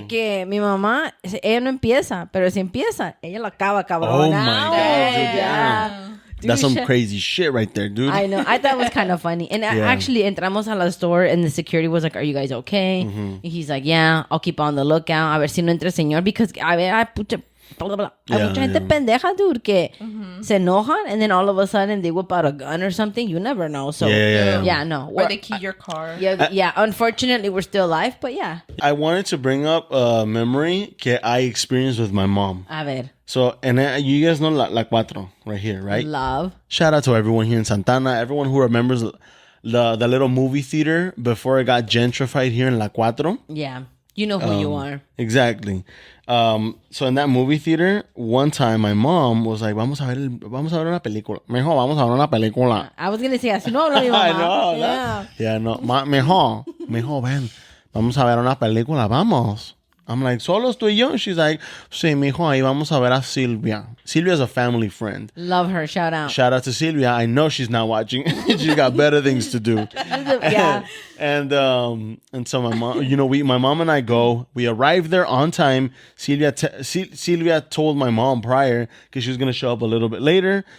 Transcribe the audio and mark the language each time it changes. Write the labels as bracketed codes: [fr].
[es] de que mi mamá, ella no empieza, pero si empieza, ella la acaba, cabrón. [en] Oh my God, dude, Yeah. That's some crazy shit right there, dude. I know. I thought it was kind of funny. And actually, [es] entramos a la [en] store and the security was like, are you guys okay? And he's like, yeah, I'll keep on the lookout. [es] A ver si no entra el señor. [en] Because, [es] a ver, hay mucha gente pendeja, [en] dude, [es] que se enojan [en] and then all of a sudden they whip out a gun or something. You never know. So, yeah, no. Or they key your car. Yeah. Unfortunately, we're still alive, but yeah. I wanted to bring up a memory that I experienced with my mom. [es] A ver. [en] So, and you guys know La Cuatro right here, right? Love. Shout out to everyone here in Santana. Everyone who remembers the little movie theater before it got gentrified here in La Cuatro. Yeah. You know who you are. Exactly. So in that movie theater, one time my mom was like, [es] vamos a ver una película. Mijo, vamos a ver una película. [en] I was going to say, [es] así no habla mi mamá. [en] I know. Yeah. Yeah, no. [es] Mijo, ven. Vamos a ver una película, vamos. [en] I'm like, [es] ¿solos tú y yo? [en] She's like, [es] sí, mijo, ahí vamos a ver a Silvia. [en] Silvia's a family friend. Love her. Shout out. Shout out to Silvia. I know she's not watching. She's got better things to do. Yeah. And so my mom, my mom and I go. We arrived there on time. Silvia told my mom prior because she was gonna show up a little bit later.